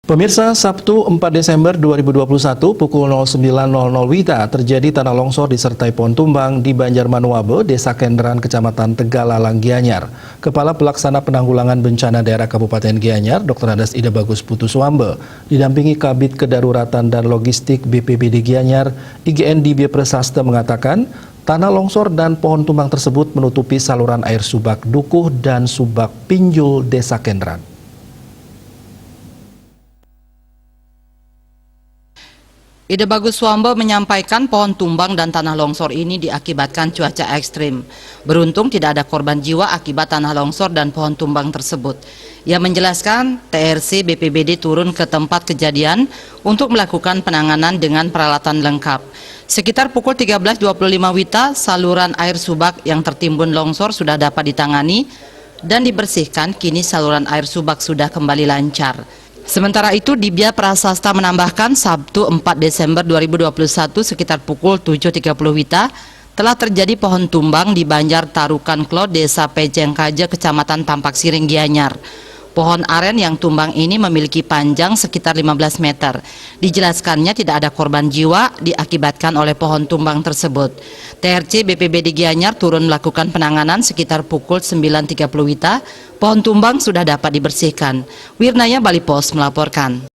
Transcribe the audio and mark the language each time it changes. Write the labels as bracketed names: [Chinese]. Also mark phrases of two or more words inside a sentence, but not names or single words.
[Indonesian] Pemirsa, Sabtu 4 Desember 2021 pukul 09.00 WITA terjadi tanah longsor disertai pohon tumbang di Banjarmanuabe, Desa Kenderan, Kecamatan Tegalalang, Gianyar. Kepala Pelaksana Penanggulangan Bencana Daerah Kabupaten Gianyar, Dr. Andes Ida Bagus Putuswambe, didampingi Kabid Kedaruratan dan Logistik BPBD Gianyar, IGN Dibye Prasasta mengatakan, tanah longsor dan pohon tumbang tersebut menutupi saluran air Subak Dukuh dan Subak Pinjul, Desa Kenderan. Ida Bagus Swambe menyampaikan pohon tumbang dan tanah longsor ini diakibatkan cuaca ekstrim. Beruntung tidak ada korban jiwa akibat tanah longsor dan pohon tumbang tersebut. Ia menjelaskan TRC BPBD turun ke tempat kejadian untuk melakukan penanganan dengan peralatan lengkap. Sekitar pukul 13.25 WITA, saluran air Subak yang tertimbun longsor sudah dapat ditangani dan dibersihkan. Kini saluran air Subak sudah kembali lancar. Sementara itu, Dibye Prasasta menambahkan Sabtu 4 Desember 2021 sekitar pukul 7.30 WITA telah terjadi pohon tumbang di Banjar Tarukan Klo, Desa Pejengkaja, Kecamatan Tampak Siring, Gianyar. Pohon aren yang tumbang ini memiliki panjang sekitar 15 meter. Dijelaskannya tidak ada korban jiwa diakibatkan oleh pohon tumbang tersebut. TRC BPBD Gianyar turun melakukan penanganan sekitar pukul 9.30 WITA. Pohon tumbang sudah dapat dibersihkan. Wirnaya Bali Pos melaporkan.